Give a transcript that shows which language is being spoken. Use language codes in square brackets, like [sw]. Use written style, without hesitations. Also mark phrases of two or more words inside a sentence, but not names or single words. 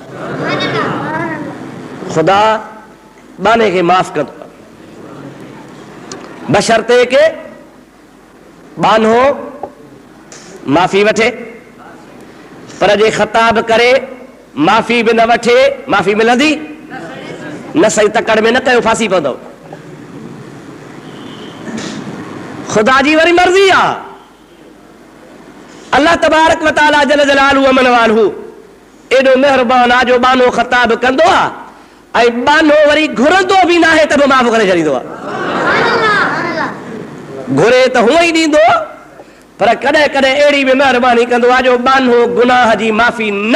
[sd] ख़ुदा बाने खे माफ़ कंदो बशर्ते के बानो माफ़ी वठे पर जे ख़ताब करे माफ़ी बि न वठे माफ़ी मिलंदी न सही तकड़ में न कयो फांसी पवंदो ख़ुदा जी वरी मर्ज़ी आहे [ar] الله تبارك وتعالى جل جلاله عم نواله [sd] एॾो महिरबान आहे जो बानो ख़ताब कंदो आहे ऐं बानो वरी घुरंदो बि न आहे त बि माफ़ करे छॾींदो आहे घुरे त हूअं ई ॾींदो पर कॾहिं कॾहिं अहिड़ी बि महिरबानी कंदो आहे जो बानो गुनाह जी माफ़ी न